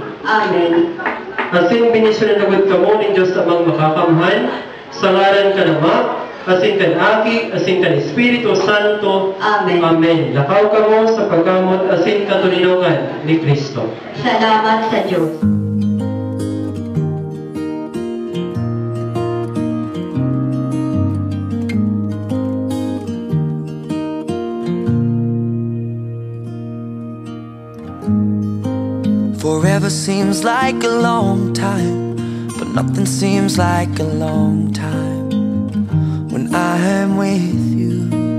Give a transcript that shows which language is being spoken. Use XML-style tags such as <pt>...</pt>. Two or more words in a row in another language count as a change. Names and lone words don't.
<bik>Amen. Asin benisyonan nagod ka mo ng Diyos sa mga makakamhan, sa ngaran ka na asin kan Aki, asin kan Espiritu Santo. Amen. Amen. Lakaw ka mo sa pagkamot asin katulinungan ni Kristo. Salamat sa Diyos.</bik> <en>Forever seems like a long time, but nothing seems like a long time when I am with you.</en>